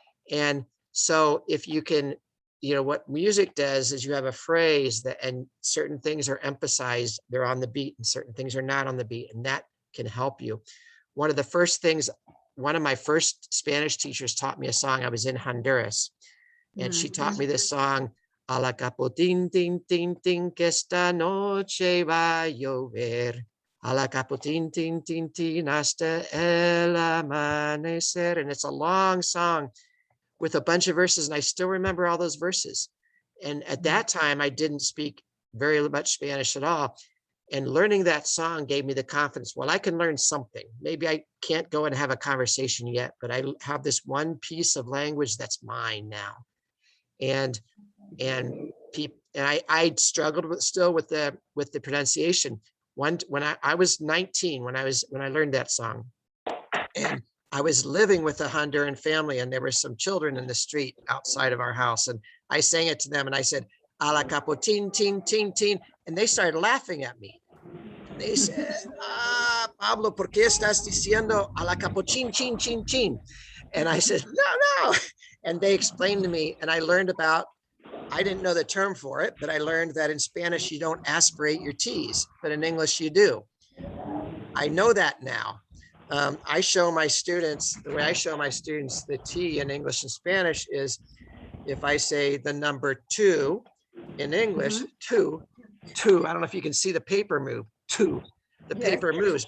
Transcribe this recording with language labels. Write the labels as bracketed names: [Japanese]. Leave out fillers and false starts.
[English] And so if you can, what music does is you have a phrase that, and certain things are emphasized, they're on the beat, and certain things are not on the beat, and that can help you. One of my first Spanish teachers taught me a song. I was in Honduras, and she taught me this song, [Spanish] a la capotín, tin, tin, tin, que esta noche va a llover. A la capotín, tin, tin, tin, hasta el amanecer. [English] And it's a long song with a bunch of verses, and I still remember all those verses. And at that time, I didn't speak very much Spanish at all. And learning that song gave me the confidence, well, I can learn something. Maybe I can't go and have a conversation yet, but I have this one piece of language that's mine now. And I struggled with the pronunciation. When I was 19, when I learned that song, and I was living with a Honduran family, and there were some children in the street outside of our house, and I sang it to them, and I said, [Spanish] a la capotín, tin, tin, tin, [English] and they started laughing at me. They said, [Spanish] Pablo, ¿por qué estás diciendo a la capochín, chin, chin, chin? [English] And I said, no. And they explained to me, and I learned about, I didn't know the term for it, but I learned that in Spanish, you don't aspirate your T's, but in English, you do. I know that now. I show my students, the way I show my students the T in English and Spanish is, if I say the number 2 in English, two, I don't know if you can see the paper move, 2, the paper moves.